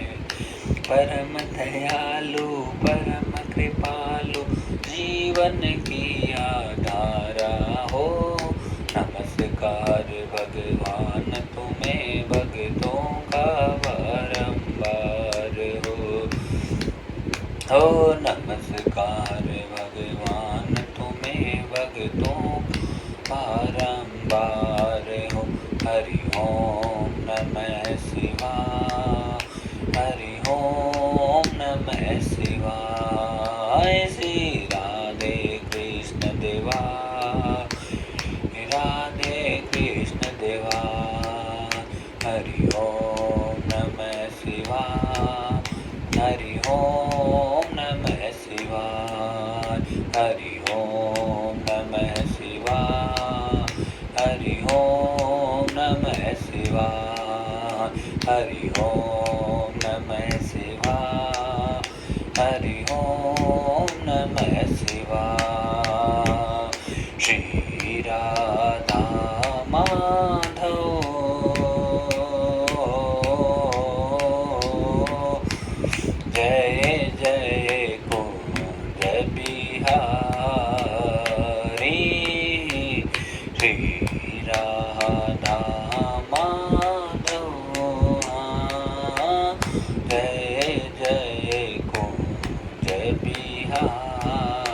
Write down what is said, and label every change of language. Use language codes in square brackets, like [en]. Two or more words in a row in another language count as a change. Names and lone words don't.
[hi] परम दयालु परम कृपालु जीवन की आधारा हो, नमस्कार भगवान तुम्हें भक्तों का बारंबार हो, नमस्कार भगवान तुम्हें भक्तों बारंबार हो। [sa] हरि ओम नमः शिवाय, हरि ओम नमः शिवाय। [hi] श्री राधे कृष्ण देवा, राधे कृष्ण देवा। [sa] हरि ओम नमः शिवाय, हरि ओम नमः शिवाय, हरि ओम नमः शिवाय, हरि ओम नमः शिवाय, हरि ओम नमः शिवाय, हरि ओम नमः शिवाय। [hi] श्री राधा माधव जय जय कुंज बिहारी, श्री राधा माधव जय जय कुंज बिहारी,